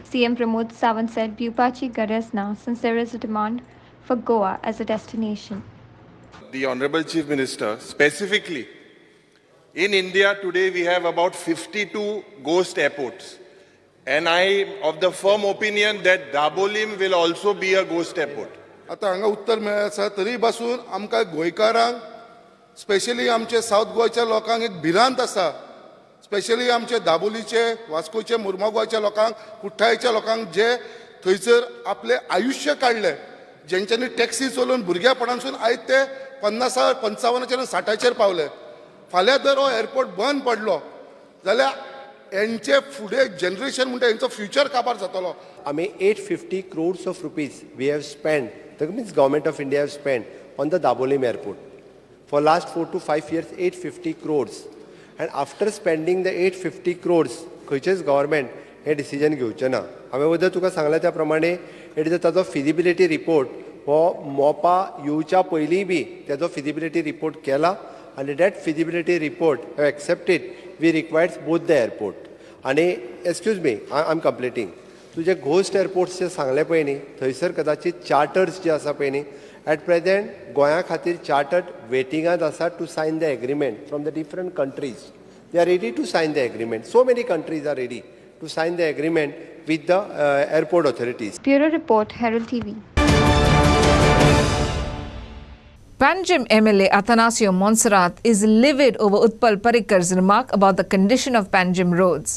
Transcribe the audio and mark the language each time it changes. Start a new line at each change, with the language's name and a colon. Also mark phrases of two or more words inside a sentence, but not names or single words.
English: CM Pramod Sawant said Bhupaji
Konkani: garaz na,
English: since there is a demand for Goa as a destination. The Honorable Chief Minister, specifically, in India today we have about 52 ghost airports. And I am of the firm opinion that Dabolim will also be a ghost airport.
Konkani: आता हांगा उत्तर मेळ्ळें आसा तरी पासून आमकां गोंयकारांक स्पेशली आमचे सावथ गोंयच्या लोकांक एक भिरांत आसा. स्पेशली आमचे दाबोलीचे, वास्कोचे, मुर्मुगांवच्या लोकांक, कुठ्ठाळेच्या लोकांक जे थंयसर आपले आयुश्य काडले, जेंच्यांनी टॅक्सी चलोवन भुरग्यापणांसून आयज ते 50, 55 60चेर पावले. फाल्यां जर हो एअरपोर्ट बंद पडलो जाल्यार यांचे फुडें जनरेशन म्हणटा यांचो फ्युचर काबार जातलो.
English: आमी 850 crores of rupees we have spent, that means government of India have spent on the Dabolim airport. For last 4 to 5 years, 850 crores. And after spending the 850 crores,
Konkani: खंयचेच गव्हर्मेंट हे डिसिजन घेवचें ना. हांवें वदर तुका सांगला त्या प्रमाणे ताजो फिजिबिलिटी रिपोर्ट हो मोपा येवच्या पयलीं बी ताजो फिजिबिलिटी रिपोर्ट केला आनी
English: that feasibility report have accepted we requires both the airport.
Konkani: आनी
English: excuse me, I am completing.
Konkani: तुजे
English: ghost airports
Konkani: जे सांगले पळय न्ही, थंयसर कदाचित चार्टर्स जे आसा पळय न्ही,
English: at present
Konkani: गोंया खातीर चार्टर्ड वेटिंगांत आसा
English: to sign the agreement from the different countries. They are ready to sign the agreement. So many countries are ready to sign the agreement with the airport authorities. Bureau Report, Herald TV. Panjim MLA Athanasio Monserrat is livid over Utpal Parrikar's remark about the condition of Panjim roads.